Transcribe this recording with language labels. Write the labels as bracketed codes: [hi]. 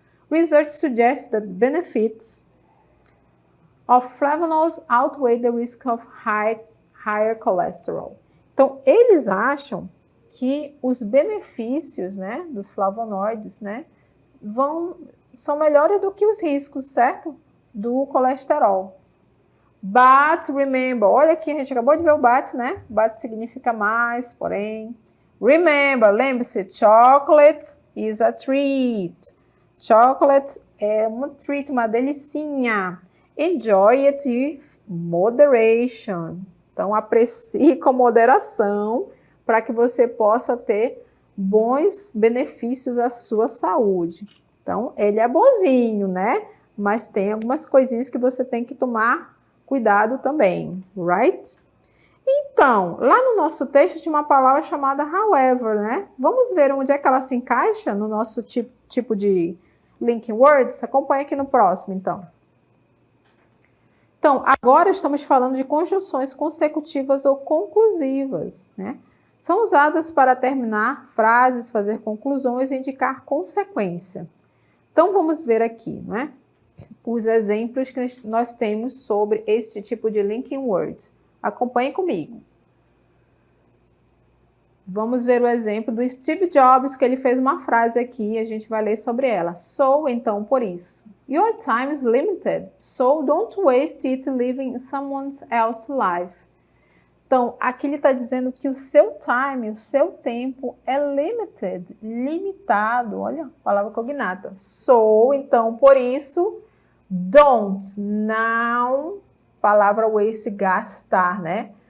[en] Research suggests that benefits of flavonoids outweigh the risk of higher cholesterol. [pt] Então, eles acham que os benefícios, né, dos flavonoides, né, são melhores do que os riscos, certo? Do colesterol. [en] But remember, [pt] olha aqui, a gente acabou de ver o but, né? But significa mais, porém. Remember, lembre-se, [en] chocolate is a treat. [pt] Chocolate é uma treat, uma delicinha. [en] Enjoy it with moderation. [pt] Então, aprecie com moderação para que você possa ter bons benefícios à sua saúde. Então, ele é bonzinho, né? Mas tem algumas coisinhas que você tem que tomar cuidado também, right? Então, lá no nosso texto tinha uma palavra chamada however, né? Vamos ver onde é que ela se encaixa no nosso tipo de linking words? Acompanha aqui no próximo, então. Então, agora estamos falando de conjunções consecutivas ou conclusivas, né? São usadas para terminar frases, fazer conclusões e indicar consequência. Então, vamos ver aqui, né? Os exemplos que nós temos sobre esse tipo de linking word. Acompanhe comigo. Vamos ver o exemplo do Steve Jobs, que ele fez uma frase aqui e a gente vai ler sobre ela. So, então, por isso. [en] Your time is limited, so don't waste it living someone else's life. [pt] Então, aqui ele está dizendo que o seu time, o seu tempo é limited, limitado. Olha, palavra cognata. So, então, por isso, don't, não, palavra waste, gastar, né?